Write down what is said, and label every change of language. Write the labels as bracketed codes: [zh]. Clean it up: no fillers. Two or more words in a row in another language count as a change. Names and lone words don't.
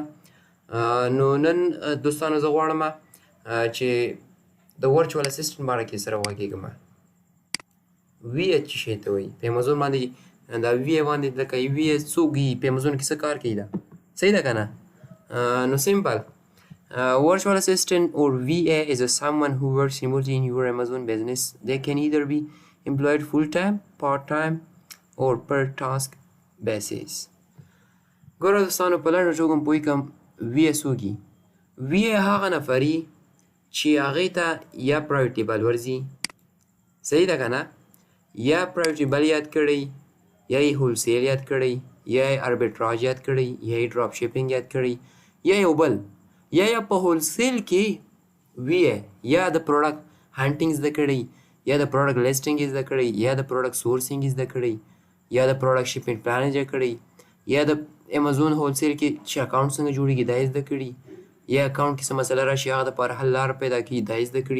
[ps] نو نن دوستانو زه غواړم چې د [en] virtual assistant [ps] باره کې سره وغږېږم. وي څه شی ته وایي؟ په امازون باندې دا وي باندې لکه وي څوک وي په امازون کې څه کار کوي؟ ده صحیح ده که نه؟ نو سمپل. [en] Virtual assistant or VA is someone who works remotely in your Amazon business. They can either be employed full-time, part-time, or per task basis. [ps] ګوره دوستانو په لنډه توګه پوه کړم VA څوک وي؟ VA هغه نفري چې هغې ته یا [en] private label [ps] ورځي، صحیح ده که نه؟ یا [en] private label [ps] یاد کړی، یا یې هولسیل یاد کړی، یا یې اربیټراج یاد کړی، یا یې [en] drop shipping [ps] یاد کړی، یا یو بل، یا په هولسیل کې وي یا د [en] product hunting [ps] زده کړی، یا د [en] product listing [ps] زده کړی، یا د [en] product sourcing [ps] زده کړی، یا د [en] product shipping plan [ps] زده کړی، یا د امازون هولسیل کې چې اکاونټ څنګه جوړېږي دا یې زده کړي، یا اکاونټ کې څه مسله راشي هغه دپاره حل لاره پیدا کړي دا یې زده کړي.